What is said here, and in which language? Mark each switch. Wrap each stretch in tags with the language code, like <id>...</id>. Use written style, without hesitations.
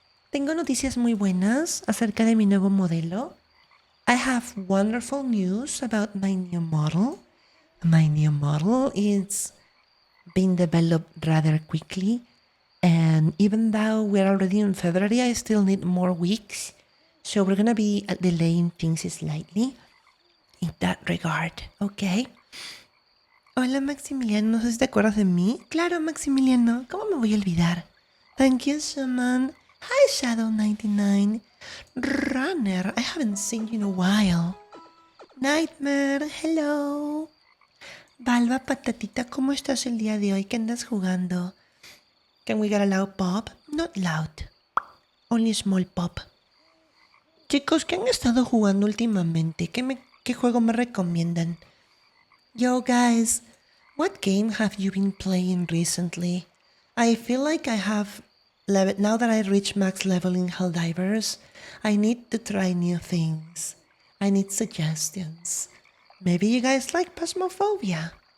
<es>Tengo noticias muy buenas acerca de mi nuevo modelo.</es> <en>I have wonderful news about my new model. My new model is being developed rather quickly. And even though we're already in February, I still need more weeks. So we're gonna be delaying things slightly in that regard, okay?</en> <es>Hola, Maximiliano, no sé si te acuerdas de mí. Claro, Maximiliano, ¿cómo me voy a olvidar?</es> <en>Thank you, Shaman. Hi, Shadow99. Runner, I haven't seen you in a while. Nightmare, hello.</en> <es>Balba, patatita, ¿cómo estás el día de hoy? ¿Qué andas jugando?</es> <en>Can we get a loud pop? Not loud. Only small pop.</en> <es>Chicos, ¿qué han estado jugando últimamente? ¿Qué juego me recomiendan?</es> <en>Yo, guys, what game have you been playing recently? I feel like I have... Now that I reached max level in Helldivers, I need to try new things. I need suggestions. Maybe you guys like Phasmophobia.</en>